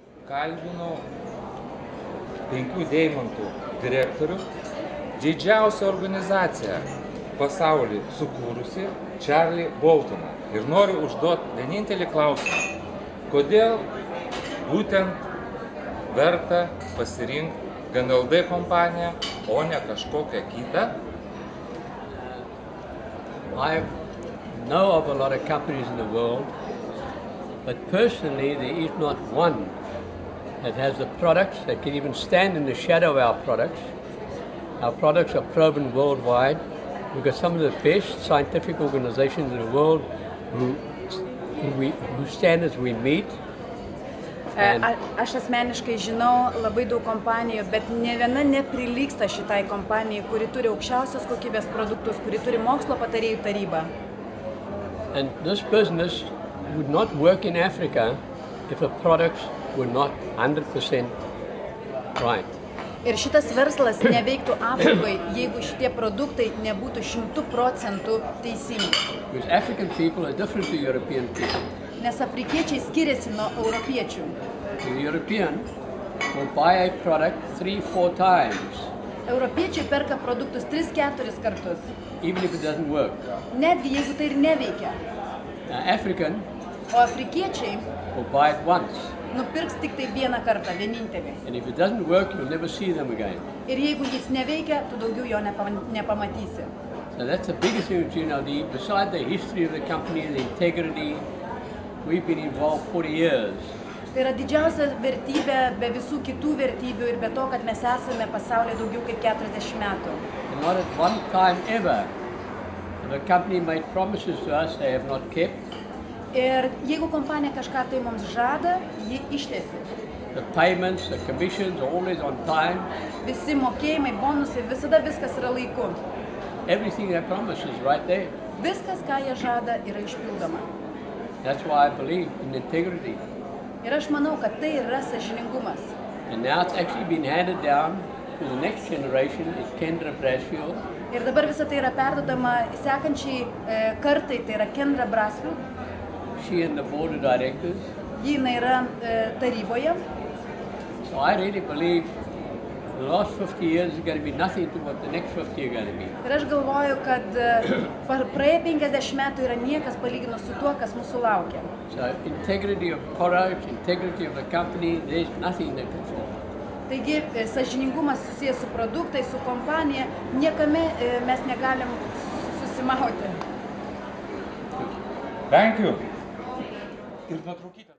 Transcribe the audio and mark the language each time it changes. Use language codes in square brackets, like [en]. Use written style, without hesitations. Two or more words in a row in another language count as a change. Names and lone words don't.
[lt] kalbinau 5 deimantų direktorių, didžiausią organizaciją pasaulyje sukūrusi Charlie Boltoną. Ir noriu užduoti vienintelį klausimą. Kodėl būtent verta pasirinkti GNLD kompaniją, o ne kažkokią kitą? [en] I know of a lot of companies in the world, but personally there is not one that has the products that can even stand in the shadow of our products. Our products are proven worldwide. We've got some of the best scientific organizations in the world whose standards we meet. [lt] Aš asmeniškai žinau labai daug kompanijų, bet ne viena neprilygsta šitai kompanijai, kuri turi aukščiausios kokybės produktus, kuri turi mokslo patarėjų tarybą. [en] And this business would not work in Africa if the products were not 100% right. [lt] Ir šitas verslas neveiktų Afrikoje, jeigu šitie produktai nebūtų 100% teisingi. [en] Because African people are different to European people. [lt] Nes afrikiečiai skiriasi nuo europiečių. [en] The European will buy a product 3-4 times. [lt] Europiečiai perka produktus 3-4 kartus. [en] Even if it doesn't work. [lt] Netgi jeigu tai ir neveikia. [en] African [lt] O afrikiečiai [en] will buy it once. [lt] Nupirks tik tai vieną kartą, vienintelį. [en] And if it doesn't work, you'll never see them again. [lt] Ir jeigu jis neveikia, tu daugiau jo nepamatysi. [en] So that's the biggest thing that you know. Beside the history of the company and the integrity, we've been involved 40 years. [lt] Tai yra didžiausia vertybė be visų kitų vertybių ir be to, kad mes esame pasaulyje daugiau kaip 40 metų. [en] And not at one time ever the company made promises to us they have not kept. [lt] Ir jeigu kompanija kažką tai mums žada, ji ištesi. [en] The payments, the commissions are always on time. [lt] Visi mokėjimai, bonusai, visada viskas yra laiku. [en] Everything they promise is right there. [lt] Viskas, ką jie žada, yra išpildoma. [en] That's why I believe in integrity. [lt] Ir aš manau, kad tai yra sąžiningumas. [en] And now it's actually been handed down to the next generation, is Kendra Brasfield. [lt] Ir dabar visa tai yra perdodama sekančiai kartai, tai yra Kendra Brasfield. [en] She and the board of directors. [lt] Ji yra taryboje. [en] So I really believe the last 50 years is going to be nothing to what the next 50 are going to be. [lt] Ir aš galvoju, kad praėję 50 metų yra niekas palyginus su tuo, kas mūsų laukia. [en] So integrity of products, integrity of the company, there's nothing that can fall. [lt] Taigi, sąžiningumas susijęs su produktais, su kompanija, niekame mes negalim susimauti. [en] Thank you. [lt] Ir nuotraukite.